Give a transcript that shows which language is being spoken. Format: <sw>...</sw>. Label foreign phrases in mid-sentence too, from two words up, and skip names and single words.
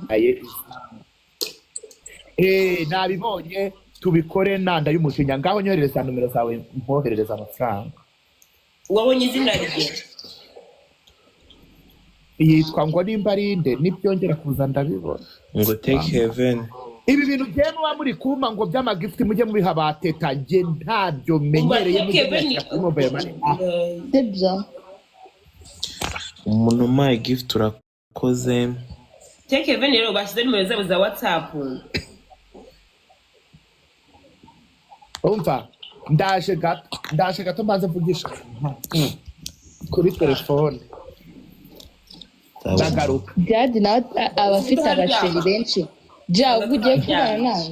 <rw>nabibonye tubikore nanda y'umujinya ngaho nyoherereza nomero zawe mpoherereza amafaranga wabonye izina rye yitwa ngo nimba arinde nibyongera kuza ndabibona ngo take heaven ibi bintu byene wa muri kuma ngo by'amagift mujye mubiha bateta nge ntabyo menyereye sibyo umuntu</rw> <en>my gift</en> <rw>urakoze take heaven rero bashyize nimero zabo za WhatsApp umva ndaje gato mbanze mvugisha kuri telefone ndagaruka Dhihadi nawe abafite abasheri benshi ubwo ugiye kubana nanjye</rw>